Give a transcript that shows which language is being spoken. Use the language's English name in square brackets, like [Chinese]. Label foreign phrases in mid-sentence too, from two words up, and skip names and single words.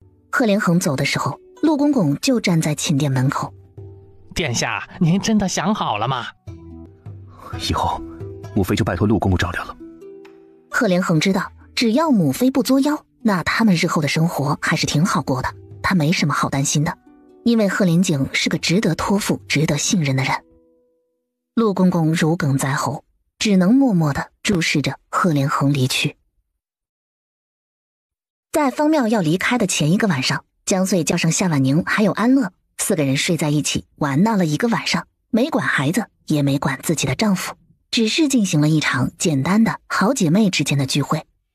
[Chinese] 賀連橫走的時候，陸公公就站在寝殿门口。殿下，您真的想好了吗？以后母妃就拜托陆公公照料了。賀连橫知道，只要母妃不作妖，那他们日后的生活还是挺好过的，他沒什麼好擔心的，因為賀連景是個值得托付、值得信任的人。陸公公如鯁在喉，只能默默地注視着賀連橫離去。在方妙要離開的前一個晚上，江穗叫上夏婉寧還有安樂，4個人睡在一起玩鬧了一個晚上，沒管孩子，也沒管自己的丈夫，只是進行了一場簡單的好姐妹之間的聚會。